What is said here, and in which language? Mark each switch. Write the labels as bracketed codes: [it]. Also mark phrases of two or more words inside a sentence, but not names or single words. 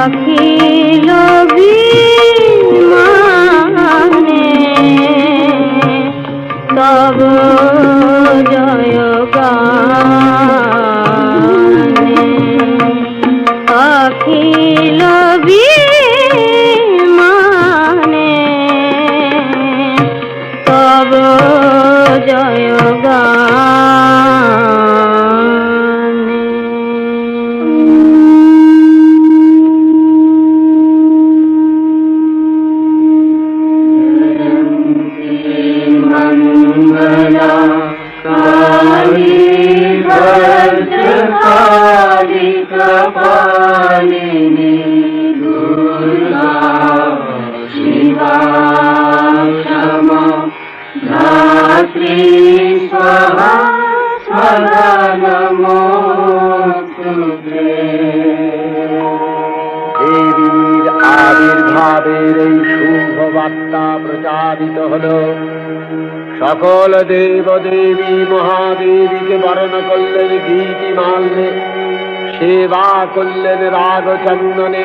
[bn] অখিল বিমানে তব জয় গানে অখিল বিমানে তব জয় [sa] मंगला काली भद्रकाली कपालिनी दुर्गा शिवा क्षमा धात्री स्वाहा स्वाहा नमोस्तुते। [bn] দেবীর আবির্ভাবের এই শুভ বার্তা প্রচারিত হল। সকল দেব দেবী মহাদেবীকে বরণ করলেন গীতিমাল্যে, সেবা করলেন রাগ চন্দনে।